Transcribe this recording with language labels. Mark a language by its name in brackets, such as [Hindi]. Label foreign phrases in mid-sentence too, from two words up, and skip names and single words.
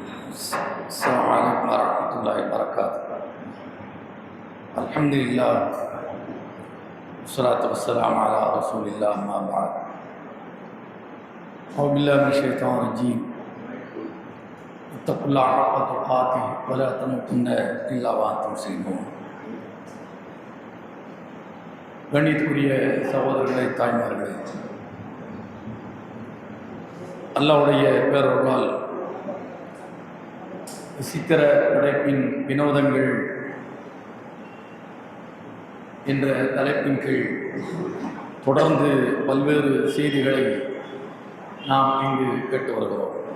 [Arabic] السلام عليكم ورحمة الله وبركاته. الحمد لله والصلاة والسلام على رسول الله أما بعد. أعوذ بالله من الشيطان الرجيم. اتقوا الله حق تقاته ولا تموتن إلا وأنتم مسلمون. [Tamil] கண்ணியத்துக்குரிய சகோதரர்களே, தாய்மார்களே, அல்லாஹ்வுடைய பேரருளால் விசித்திர படைப்பின் வினோதங்கள் என்ற தலைப்பின் கீழ் தொடர்ந்து பல்வேறு செய்திகளை நாம் இங்கு கேட்டு வருகிறோம்.